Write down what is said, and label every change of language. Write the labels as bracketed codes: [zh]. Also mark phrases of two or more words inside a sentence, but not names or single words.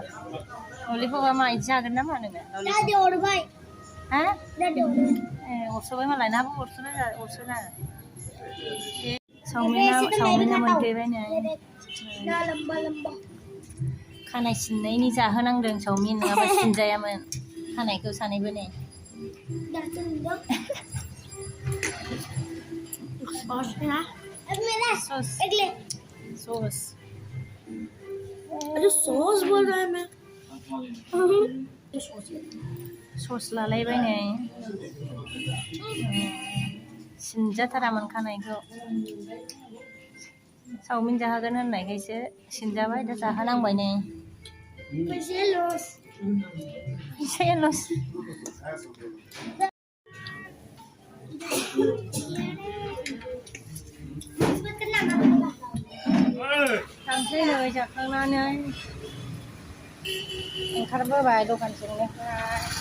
[brx] ललिपपा मा इदि जागोन नामा नोङो? हा अरस'बाय मालाय नाबो अरस'ना चावमिना मोनफैबाय नै। खानाय सिननायनि जाहोनांदों चावमिन नङाबा सिनजायामोन खानायखौ सानैबो नै। [hi] सॉस अरे सॉस बोल रहा है मैं। [brx] सॉस लालायबाय नै। सिनजाथारामोन खानायखौ चावमिन जाहोगोन होननायखायसो सिनजाबाय दा जाहोनांबाय नै। फैसाया लस। थांसै नै जाखांनानै ओंखारबोबाय दखान सिंनिफ्राय।